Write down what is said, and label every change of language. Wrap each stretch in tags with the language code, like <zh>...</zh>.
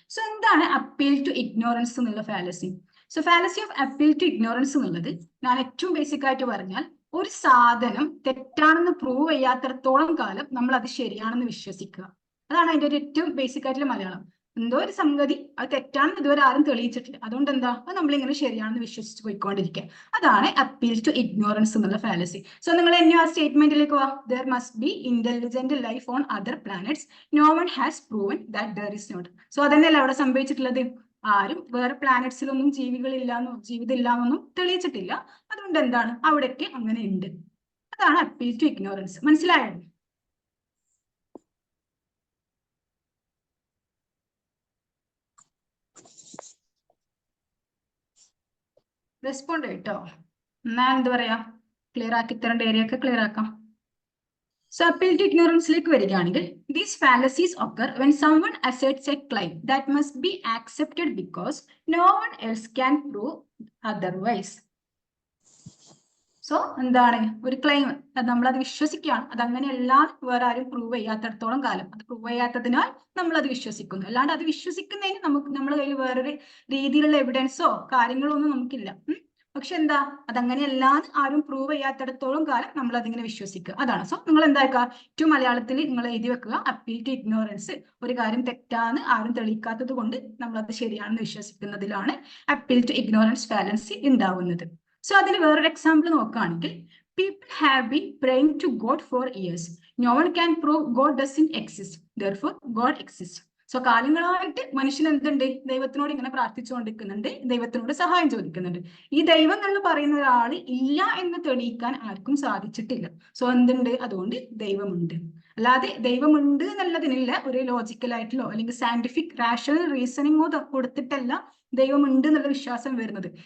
<ml>So എന്താണ് appeal to ignorance എന്നുള്ള fallacy? So fallacy of appeal to ignorance എന്നുള്ളത് ഞാൻ ഏറ്റവും ബേസിക് ആയിട്ട് പറഞ്ഞാൽ ഒരു സാധനം തെറ്റാണെന്ന് പ്രൂവ് ചെയ്യാത്തിടത്തോളം കാലം നമ്മൾ അത് ശരിയാണെന്ന് വിശ്വസിക്കുക. അതാണ് അതിന്റെ ഒരു ഏറ്റവും ബേസിക് ആയിട്ടുള്ള മലയാളം. എന്തോ ഒരു സംഗതി അത് തെറ്റാണെന്ന് ഇതുവരെ ആരും തെളിയിച്ചിട്ടില്ല. അതുകൊണ്ട് എന്താ അത് നമ്മളിങ്ങനെ ശരിയാണെന്ന് വിശ്വസിച്ച് പോയിക്കൊണ്ടിരിക്കുക. അതാണ് അപ്പീൽ ടു ഇഗ്നോറൻസ് എന്നുള്ള ഫാലസി. സോ നിങ്ങൾ എന്നെ ആ സ്റ്റേറ്റ്മെന്റിലേക്ക് പോവാ.</ml> <en>There must be intelligent life on other planets. No one has proven that there is not.</en> <ml>So അതന്നെയല്ല അവിടെ സംഭവിച്ചിട്ടുള്ളത്. ആരും വേറെ പ്ലാനറ്റ്സിലൊന്നും ജീവിതം ഇല്ലാന്നൊന്നും തെളിയിച്ചിട്ടില്ല. അതുകൊണ്ട് എന്താണ് അവിടെയൊക്കെ അങ്ങനെ ഉണ്ട്. അതാണ് അപ്പീൽ ടു ഇഗ്നോറൻസ്. മനസ്സിലായോ? റെസ്പോണ്ട് കേട്ടോ. എന്നാ എന്താ പറയാ ക്ലിയർ ആക്കി തരേണ്ട ഏരിയ ഒക്കെ ക്ലിയർ ആക്കാം. സോ അപ്പീൽ ടു ഇഗ്നോറൻസിലേക്ക് വരികയാണെങ്കിൽ</ml> <en>These fallacies occur when someone asserts a claim that must be accepted because no one else can prove otherwise.</en> <ml>So എന്താണ് ഒരു ക്ലെയിം നമ്മളത് വിശ്വസിക്കുകയാണ്. അതങ്ങനെയല്ല വേറെ ആരും പ്രൂവ് ചെയ്യാത്തിടത്തോളം കാലം അത് പ്രൂവ് ചെയ്യാത്തതിനാൽ നമ്മൾ അത് വിശ്വസിക്കുന്നു. അല്ലാണ്ട് അത് വിശ്വസിക്കുന്നതിന് നമ്മുടെ കയ്യിൽ വേറൊരു രീതിയിലുള്ള എവിഡൻസോ കാര്യങ്ങളോ ഒന്നും നമുക്കില്ല. പക്ഷെ എന്താ അതങ്ങനെയല്ലാന്ന് ആരും പ്രൂവ് ചെയ്യാത്തിടത്തോളം കാലം നമ്മൾ അതിങ്ങനെ വിശ്വസിക്കുക. അതാണ്. സോ നിങ്ങൾ എന്താക്കുക ഏറ്റവും മലയാളത്തിൽ നിങ്ങൾ എഴുതി വെക്കുക അപ്പീൽ ടു ഇഗ്നോറൻസ്. ഒരു കാര്യം തെറ്റാന്ന് ആരും തെളിയിക്കാത്തത് കൊണ്ട് നമ്മൾ അത് ശരിയാണെന്ന് വിശ്വസിക്കുന്നതിലാണ് അപ്പീൽ ടു ഇഗ്നോറൻസ് ഫാലസി ഉണ്ടാവുന്നത്. സോ അതിന് വേറൊരു എക്സാമ്പിൾ നോക്കുകയാണെങ്കിൽ</ml> <en>People have been praying to God for years. No one can prove God doesn't exist. Therefore, God exists.</en> <ml>So കാലങ്ങളായിട്ട് മനുഷ്യൻ എന്തുണ്ട്, ദൈവത്തിനോട് ഇങ്ങനെ പ്രാർത്ഥിച്ചുകൊണ്ടിരിക്കുന്നുണ്ട്, ദൈവത്തിനോട് സഹായം ചോദിക്കുന്നുണ്ട്. ഈ ദൈവം എന്ന് പറയുന്ന ഒരാൾ ഇല്ല എന്ന് തെളിയിക്കാൻ ആർക്കും സാധിച്ചിട്ടില്ല. സോ എന്തുണ്ട്, അതുകൊണ്ട് ദൈവമുണ്ട്. അല്ലാതെ ദൈവമുണ്ട് എന്നുള്ളതിനില്ല ഒരു ലോജിക്കൽ ആയിട്ടുള്ളോ അല്ലെങ്കിൽ സയന്റിഫിക് റാഷണൽ റീസണിങ്ങോ കൊടുത്തിട്ടല്ല ദൈവമുണ്ട് എന്നുള്ള വിശ്വാസം വരുന്നത്.</ml>